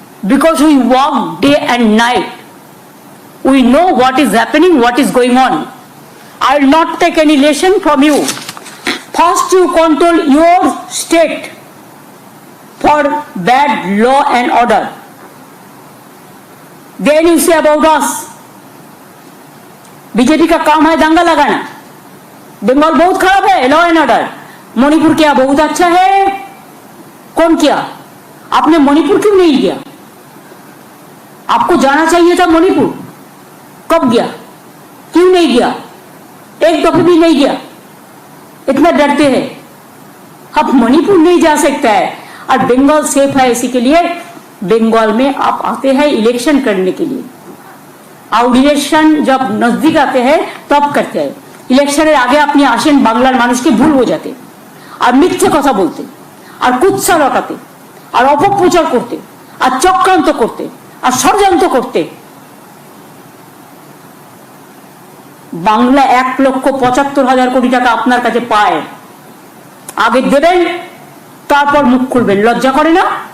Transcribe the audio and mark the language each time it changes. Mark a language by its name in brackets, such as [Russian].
[English] Because we walk day and night, we know what is happening, what is going on. I will not take any lesson from you. First you control your state for bad law and order. Then you say about us. [Hindi] BJP का काम है दंगा लगाना। बंगाल बहुत खराब है, law and order. Manipur क्या बहुत अच्छा है? कौन किया? आपने मणिपुर क्यों नहीं किया? आपको जाना चाहिए था मणिपुर। कब गया? क्यों नहीं गया? एक दफे भी नहीं गया। इतना डरते हैं। अब मणिपुर नहीं जा सकता है और बंगाल सेफ है, इसी के लिए बंगाल में आप आते हैं इलेक्शन करने के लिए। और इलेक्शन जब नजदीक आते हैं तब करते हैं। इलेक्शনের आगे [Bangla] আপনি আসেন বাংলার মানুষকে ভুল বোঝাতে আর মিথ্যে কথা বলতে আর কুৎসা রটাতে আর অপপ্রচার করতে আর চক্রান্ত করতে আর ষড়যন্ত্র করতে। বাংলা 1,75,000 কোটি টাকা আপনার কাছে পায়, আগে দেবেন তারপর মুখ খুলবেন। লজ্জা করে না?